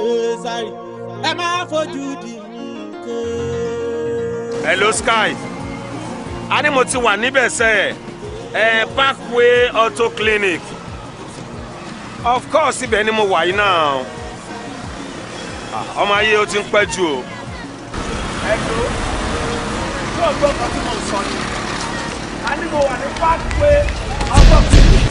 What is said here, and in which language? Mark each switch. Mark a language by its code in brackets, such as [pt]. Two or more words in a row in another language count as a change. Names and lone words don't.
[en] Sorry, am I for Judy? [yo] Hello, Sky. Ani mo ti wà níbẹ̀ sẹ́ Parkway Auto Clinic. [en] Of course, [yo] ibẹ̀ ni mo wà yìí náà. Ọmọ ayé ó ti ń pẹ́ jù o. Hello. Yóò gbọ́ nǹkan tí mo sọ ni. Ani mo wà ní Parkway Auto Clinic.